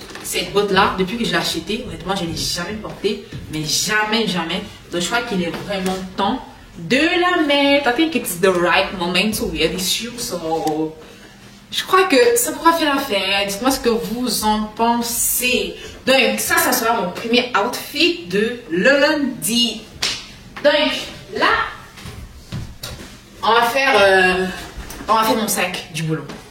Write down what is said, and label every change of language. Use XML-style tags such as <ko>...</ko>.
<fr>cette botte-là, depuis que je l'ai achetée, honnêtement, je ne l'ai jamais portée, mais jamais, jamais. Donc, je crois qu'il est vraiment temps de la mettre.</fr> <en>I think it's the right moment to wear this shoe, so...</en> <fr>Je crois que ça pourra faire l'affaire. Dites-moi ce que vous en pensez. Donc, ça sera mon premier outfit de lundi. Donc, là, on va faire mon sac du boulot.</fr>